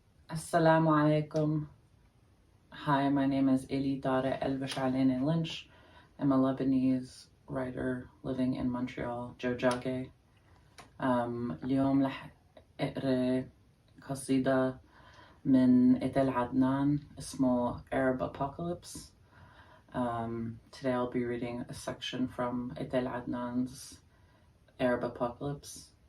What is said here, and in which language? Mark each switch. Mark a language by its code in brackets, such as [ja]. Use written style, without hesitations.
[ar] Assalamu alaikum. [en] Hi, my name is Tareq Bechelany-Lynch. I'm a Lebanese writer living in Montreal, جوجاكي. [ar] اليوم رح اقرا قصيدة من إتل عدنان اسمه Arab Apocalypse. [en] Today I'll be reading a section from Etel Adnan's Arab Apocalypse.